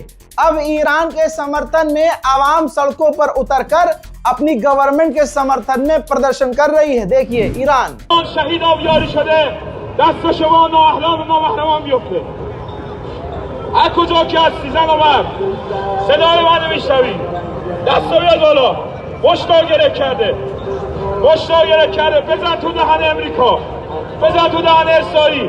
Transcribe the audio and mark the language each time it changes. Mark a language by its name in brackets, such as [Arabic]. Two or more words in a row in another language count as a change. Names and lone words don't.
[Hindi] अब ईरान के समर्थन में आवाम सड़कों पर उतरकर अपनी गवर्नमेंट के समर्थन में प्रदर्शन कर रही है। देखिए ईरान। [Persian] هر کجا که هستی زن و مرد صدای منو میشنوی دستو بیاد بالا. مشتو گره کرده. مشتو گره کرده. بزن تو دهن امریکا. بزن تو دهن اسرائیل.